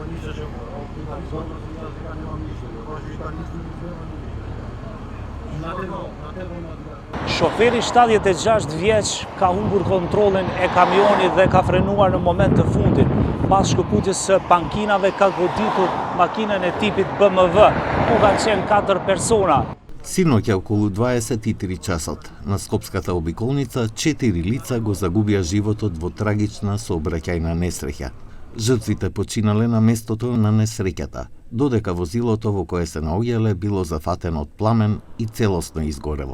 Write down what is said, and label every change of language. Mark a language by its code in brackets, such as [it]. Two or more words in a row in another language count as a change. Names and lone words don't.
[sq] Shoferi 76 vjeç ka humbur kontrollin e kamionit dhe ka frenuar në moment të fundit. Pas shkëputjes së pankinave ka goditur makinën e tipit BMW, ku kanë qenë 4 persona. [mk] Синоќа околу 23 часот на Скопската обиколница 4 лица го загубија животот во трагична сообраќајна несреќа. Жртвите починале на местото на несреќата, додека возилото во кое се наоѓале било зафатено од пламен и целосно изгорело.